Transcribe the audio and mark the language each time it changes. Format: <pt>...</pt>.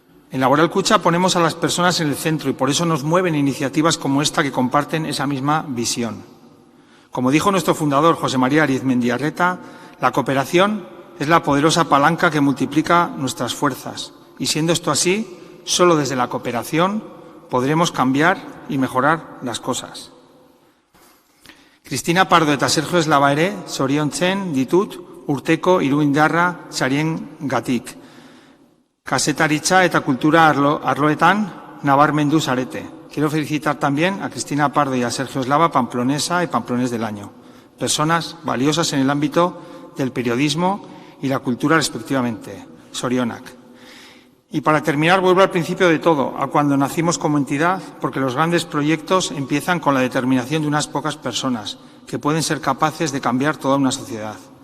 <es>En Laboral Kutxa ponemos a las personas en el centro y por eso nos mueven iniciativas como esta que comparten esa misma visión. Como dijo nuestro fundador José María Arizmendiarreta, la cooperación es la poderosa palanca que multiplica nuestras fuerzas y siendo esto así, solo desde la cooperación podremos cambiar y mejorar las cosas.</es> <eu>Cristina Pardo eta Sergio Eslaba ere zoriontzen ditut urteko Iruindarra sarien gatik. Kasetaritza eta kultura arloetan nabarmendu zarete.</eu> <es>Quiero felicitar también a Cristina Pardo y a Sergio Eslaba, pamplonesa y pamplonés del año. Personas valiosas en el ámbito del periodismo y la cultura respectivamente. Sorionak. Y para terminar, vuelvo al principio de todo, a cuando nacimos como entidad, porque los grandes proyectos empiezan con la determinación de unas pocas personas, que pueden ser capaces de cambiar toda una sociedad.</es>